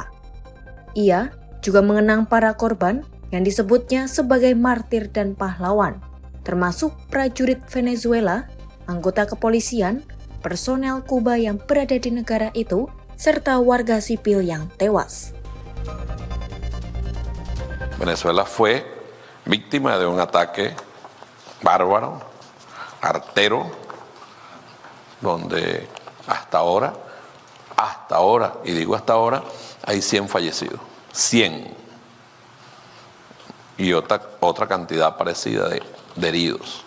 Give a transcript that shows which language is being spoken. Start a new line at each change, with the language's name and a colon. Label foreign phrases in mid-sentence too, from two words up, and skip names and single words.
Indonesian: Ia juga mengenang para korban yang disebutnya sebagai martir dan pahlawan, termasuk prajurit Venezuela, anggota kepolisian, personel Kuba yang berada di negara itu, serta warga sipil yang tewas.
Spanish: Venezuela fue víctima de un ataque bárbaro, artero, donde hasta ahora, y digo hasta ahora, hay 100 fallecidos, 100, y otra cantidad parecida de heridos.